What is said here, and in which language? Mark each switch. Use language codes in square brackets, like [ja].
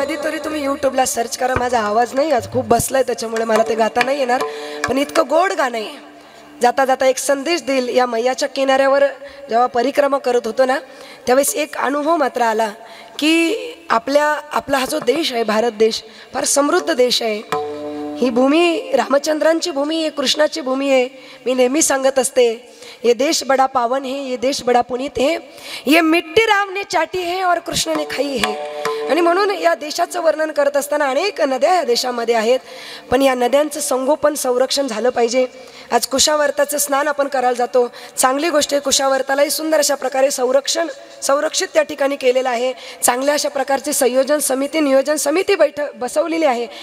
[mr] कधीतरी तुम्ही यूट्यूबला सर्च करा. माझा आवाज नाही आज खूप बसलाय त्याच्यामुळे मला ते गाता नाही येणार, पण इतकं गोड गाणं आहे. जाता जाता एक संदेश देईल. या मैयाच्या किनाऱ्यावर जेव्हा परिक्रमा करत होतो ना त्यावेळेस एक अनुभव मात्र आला की आपला हा जो देश आहे, भारत देश फार समृद्ध देश आहे. ही भूमी रामचंद्रांची भूमी आहे, कृष्णाची भूमी आहे. मी नेहमी सांगत असते, [hi] ये देश बड़ा पावन है, ये देश बड़ा पुनीत है, ये मिट्टी राम ने चाटी है और कृष्ण ने खाई है. [mr] आणि म्हणून या देशाचं वर्णन करत असताना अनेक नद्या या देशामध्ये आहेत, पण या नद्यांचं संगोपन संरक्षण झालं पाहिजे. आज कुशावर्ताचं स्नान आपण करायला जातो, चांगली गोष्ट आहे. कुशावर्तालाही सुंदर अशा प्रकारे संरक्षित त्या ठिकाणी केलेलं आहे. चांगल्या अशा प्रकारची नियोजन समिती बसवलेली आहे.